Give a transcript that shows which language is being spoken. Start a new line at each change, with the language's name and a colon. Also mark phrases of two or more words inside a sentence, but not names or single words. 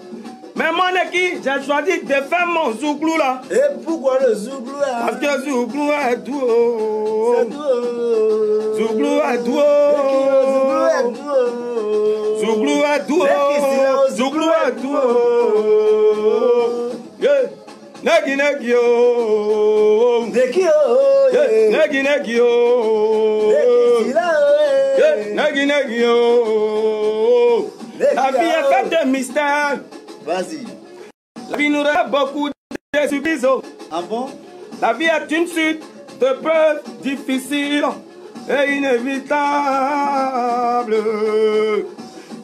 French: Mais mon Neki, j'ai choisi de faire mon zouglou là. Et pourquoi le Zouglou là? Parce que zouglou est doux. C'est tout. Zouglou est doux. Zouglou est tout. Zouglou est doux. Zouglou est doux. Yeah. Neki neki oh. Neki oh. Neki neki oh. Neki là. Neki neki oh. La vie est faite de mystères. Vas-y. La vie nous rend beaucoup de surprises. Ah bon? La vie est une suite de preuves difficiles et inévitables.